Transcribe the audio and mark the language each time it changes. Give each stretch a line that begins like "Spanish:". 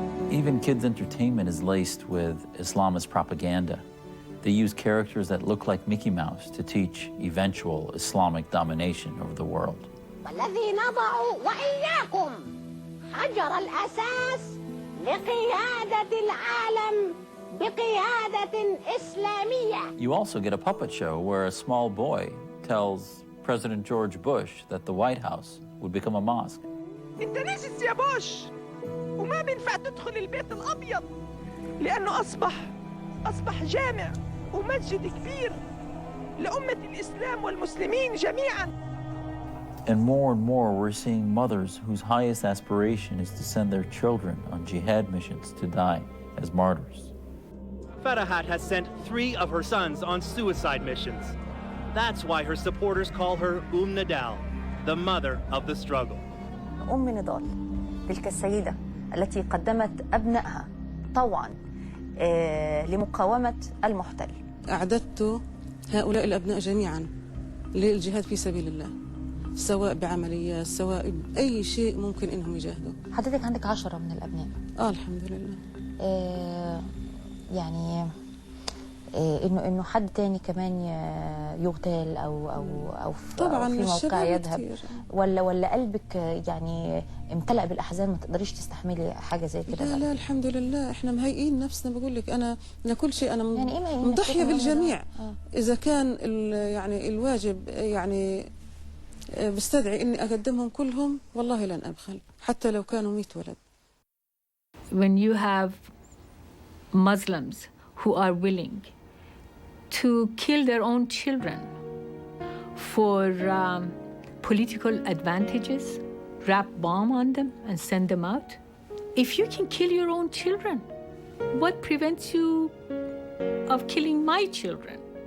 English: Even kids' entertainment is laced with Islamist propaganda. They use characters that look like Mickey Mouse to teach eventual Islamic domination over the world.
Arabic: والذي نضع وإياكم حجر الأساس لقيادة العالم بقيادة إسلامية.
English: You also get a puppet show where a small boy tells President George Bush that the White House would become a mosque.
Arabic: انت نجس يا بوش وما بينفع تدخل البيت الأبيض لأنه أصبح جامع ومسجد كبير لأمة الإسلام والمسلمين جميعاً.
English: And more, we're seeing mothers whose highest aspiration is to send their children on jihad missions to die as martyrs. Farahat has sent 3 of her sons on suicide missions. That's why her supporters call her Nadal, the mother of the struggle.
Arabic: نضال تلك السيدة التي قدمت أبنائها طوعاً لمقاومة المحتل. أعددت هؤلاء الأبناء جميعاً للجهاد في سبيل الله، سواء بعمليات سواء بأي شيء ممكن إنهم يجاهدوا. حضرتك عندك 10 من الأبناء. الحمد لله. يعني انه حد تاني كمان يغتال او طبعا في موقع يذهب كتير. ولا قلبك يعني امتلأ بالاحزان ما تقدريش تستحملي حاجه زي كده؟ لا لا الحمد لله احنا مهيئين نفسنا، بقول لك انا كل شيء انا يعني إيه مضحيه بالجميع. اذا كان يعني الواجب يعني بستدعي اني اقدمهم كلهم والله لن ابخل حتى لو كانوا 100 ولد.
English: When you have Muslims who are willing to kill their own children for political advantages, wrap bomb on them and send them out. If you can kill your own children, what prevents you of killing my children?